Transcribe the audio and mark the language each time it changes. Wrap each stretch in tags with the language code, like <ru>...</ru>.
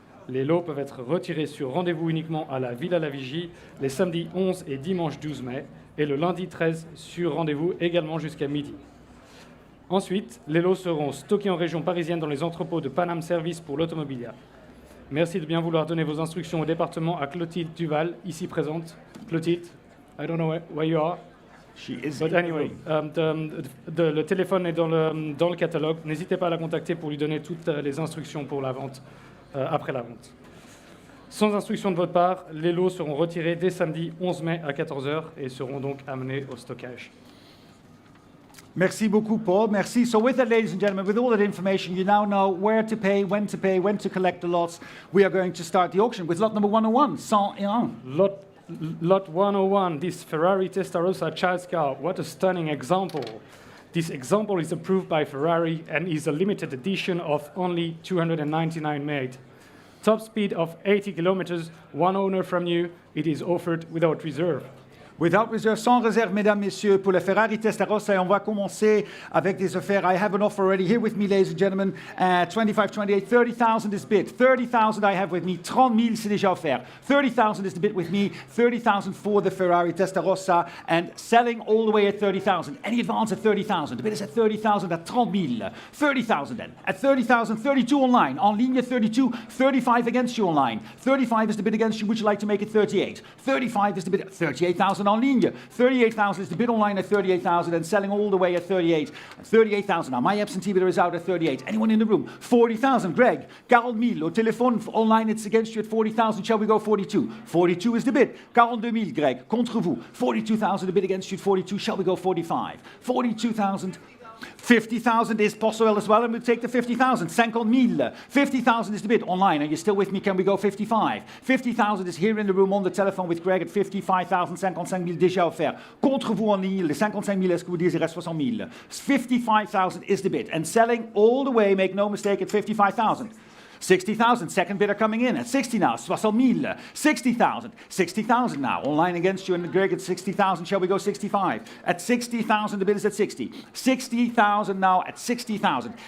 <fr>Les lots peuvent être retirés sur rendez-vous uniquement à la Villa La Vigie les samedis 11 et dimanche 12 mai et le lundi 13 sur rendez-vous également jusqu'à midi. Ensuite, les lots seront stockés en région parisienne dans les entrepôts de Panam Service pour l'Automobilia. Merci de bien vouloir donner vos instructions au département à Clotilde Duval, ici présente.</fr> <en>Clotilde, I don't know where you are. She is But anyway,</en> <fr>le téléphone est dans le catalogue. N'hésitez pas à la contacter pour lui donner toutes les instructions pour la vente, après la vente. Sans instruction de votre part, les lots seront retirés dès samedi 11 mai à 14h et seront donc amenés au stockage. Merci beaucoup, Paul. Merci.</fr> <en>So with that, ladies and gentlemen, with all that information, you now know where to pay, when to collect the lots. We are going to start the auction with lot number 101, 101. Lot 101, this Ferrari Testarossa child's car. What a stunning example. This example is approved by Ferrari and is a limited edition of only 299 made. Top speed of 80 kilometers, one owner from you, it is offered without reserve. Without reserve,</en> <fr>sans réserve, mesdames, messieurs, pour le Ferrari Testarossa. Et on va commencer avec des affaires.</fr> <en>I have an offer already here with me, ladies and gentlemen. 25, 28, 30,000 is bid. 30,000 I have with me. 30 000</en> <fr>c'est déjà offert.</fr> <en>30,000 is the bid with me. 30,000 for the Ferrari Testarossa. And selling all the way at 30,000. Any advance at 30,000? The bid is at 30,000 at 30 000. 30,000 then. At 30,000, 32 online.</en> <fr>En ligne</fr> <en>32, 35 against you online. 35 is the bid against you. Would you like to make it 38? 35 is the bid at 38,000</en> <fr>en ligne.</fr> <en>38,000 is the bid online at 38,000 and selling all the way at 38. 38,000. Now my absentee bidder is out at 38. Anyone in the room? 40,000. Greg. 40 000.</en> <fr>Au téléphone</fr> <en>online it's against you at 40,000. Shall we go 42? 42 is the bid. 42 000. Greg.</en> <fr>Contre vous.</fr> <en>42,000 the bid against you at 42. Shall we go 45? 42,000. 50,000 is possible as well, and we'll take the 50,000. 50 000. 50,000 is the bid. Online, are you still with me? Can we go 55? 50,000 is here in the room on the telephone with Greg at 55,000.</en> <fr>55 000 déjà offert. Contre vous en ligne, les 55 000, est-ce que vous désirez 60 000?</fr> <en>55,000 is the bid. And selling all the way, make no mistake, at 55,000. 60,000, second bidder coming in at 60 now, 60 000, 60,000, 60,000 now, online against you and Greg at 60,000, shall we go 65? At 60,000, the bid is at 60. 60,000 now at 60,000.</en>